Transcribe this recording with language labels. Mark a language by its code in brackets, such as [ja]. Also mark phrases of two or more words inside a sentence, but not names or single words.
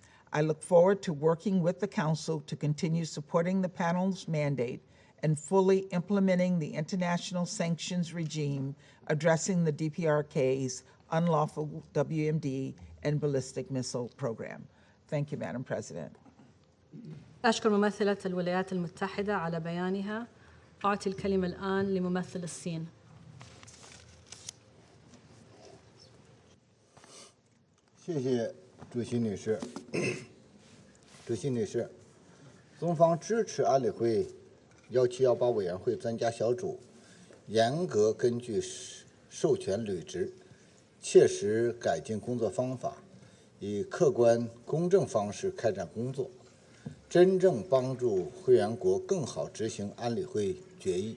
[en] I look forward to working with the Council to continue supporting the panel's mandate and fully implementing the international sanctions regime addressing the DPRK's unlawful WMD and ballistic missile program. Thank you, Madam President. [ar] أشكر ممثلة الولايات المتحدة على بيانها. أعطي الكلمة الآن لممثل الصين. [zh] 谢谢主席女士。主席女士，中方支持安理会1718委员会专家小组严格根据授权履职，切实改进工作方法，以客观公正方式开展工作，真正帮助会员国更好执行安理会决议。